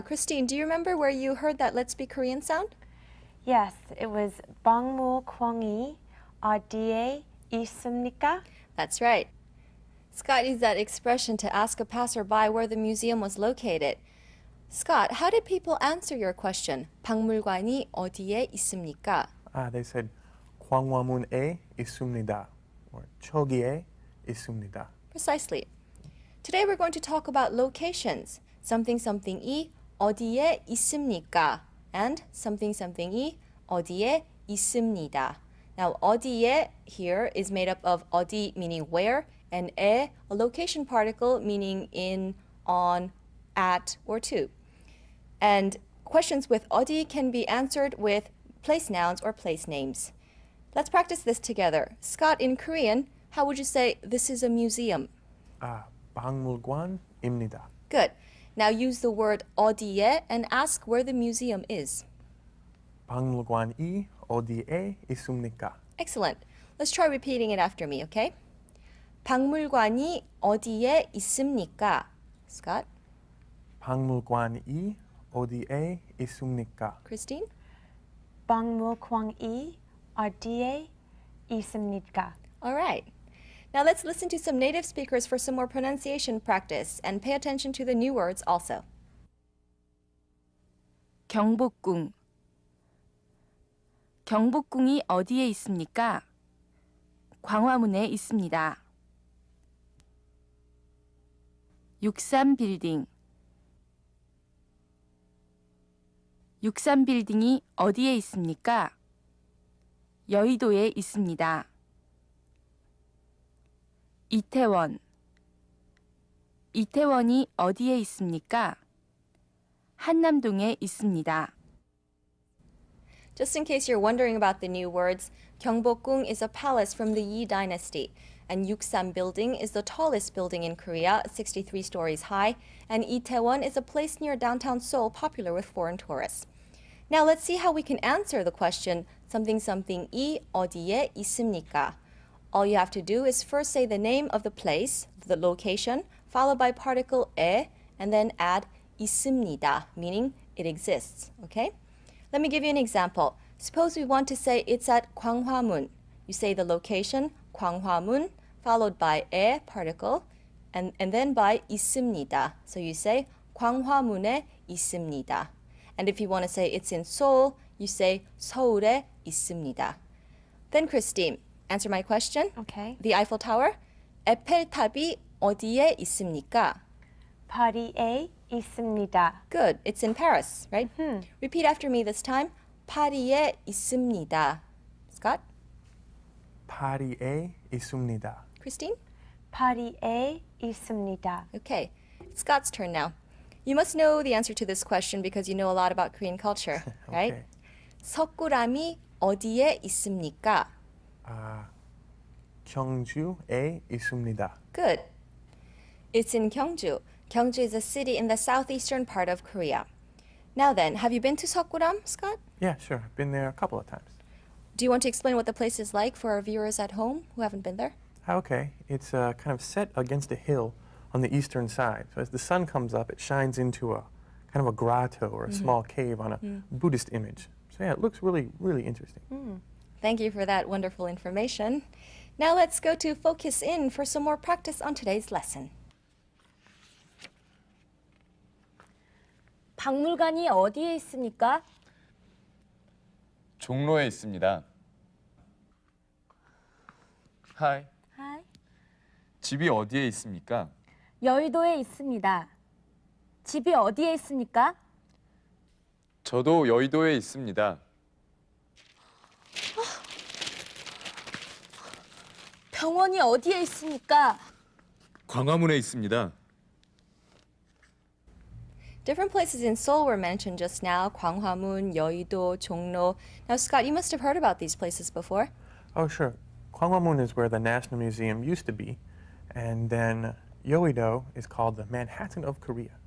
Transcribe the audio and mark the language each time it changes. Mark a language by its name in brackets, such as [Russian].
[English] Christine, do you remember where you heard that Let's Speak Korean sound? Yes, it was [Korean] 박물관이 어디에 있습니까? [English] That's right. Scott used that expression to ask a passerby where the museum was located. Scott, how did people answer your question? [Korean] 박물관이 어디에 있습니까? [English] They said [Korean] 광화문에 있습니다, [English] or [Korean] 저기에 있습니다. [English] Precisely. Today we're going to talk about locations. [Korean] something이 어디에 있습니까? And something이 어디에 있습니다. [English] Now, 어디에 here is made up of 어디 meaning where, and 에, a location particle meaning in, on, at, or to. And questions with 어디 can be answered with place nouns or place names. Let's practice this together. Scott, in Korean, how would you say this is a museum? [Korean] 박물관입니다. [English] Good. Now use the word 어디에 and ask where the museum is. [Korean] 박물관이 어디에 있습니까? [English] Excellent. Let's try repeating it after me, okay? [Korean] 박물관이 어디에 있습니까? [English] Scott, [Korean] 박물관이 어디에 있습니까? [English] Christine? [Korean] 박물관이 어디에 있습니까? [English] All right. Now let's listen to some native speakers for some more pronunciation practice and pay attention to the new words also. [Korean] 경복궁. 경복궁이 어디에 있습니까? 광화문에 있습니다. 63빌딩. 63빌딩이 어디에 있습니까? 여의도에 있습니다. 이태원. 이태원이 어디에 있습니까? 한남동에 있습니다. [English] Just in case you're wondering about the new words, Gyeongbokgung is a palace from the Yi dynasty, and Yuksam Building is the tallest building in Korea, 63 stories high, and Itaewon is a place near downtown Seoul popular with foreign tourists. Now let's see how we can answer the question something something이 [Korean] 어디에 있습니까? [English] All you have to do is first say the name of the place, the location, followed by particle 에, and then add 있습니다, meaning it exists, okay? Let me give you an example. Suppose we want to say it's at Gwanghwamun. You say the location, Gwanghwamun, followed by 에 particle, and then by 있습니다. So you say Gwanghwamun에 있습니다. And if you want to say it's in Seoul, you say [Korean] 서울에 있습니다. [English] Then Christine, answer my question. Okay. The Eiffel Tower. [Korean] 에펠탑이 어디에 있습니까? 파리에 있습니다. [English] Good. It's in Paris, right? Repeat after me this time. [Korean] 파리에 있습니다. Scott? 파리에 있습니다. [English] Christine? [Korean] 파리에 있습니다. [English] Okay. It's Scott's turn now. You must know the answer to this question because you know a lot about Korean culture, right? Okay. [Korean] 석굴암이 어디에 있습니까? 경주에 있습니다. [English] Good. It's in Gyeongju. Gyeongju is a city in the southeastern part of Korea. Now then, have you been to Seokguram, Scott? Yeah, sure. I've been there a couple of times. Do you want to explain what the place is like for our viewers at home who haven't been there? Okay. It's kind of set against a hill on the eastern side. So as the sun comes up, it shines into a kind of a grotto or a small cave on a Buddhist image. So yeah, it looks really, really interesting. Thank you for that wonderful information. Now let's go to Focus In for some more practice on today's lesson. [Korean] 박물관이 어디에 있습니까? 종로에 있습니다. [English] 하이. 하이. [Korean] 집이 어디에 있습니까? 여의도에 있습니다. 집이 어디에 있습니까? 저도 여의도에 있습니다. 병원이 어디에 있습니까? 광화문에 있습니다. [English] Different places in Seoul were mentioned just now. Gwanghwamun, Yeouido, Jongno. Now, Scott, you must have heard about these places before. Oh, sure. Gwanghwamun is where the National Museum used to be. And then Yeouido is called the Manhattan of Korea.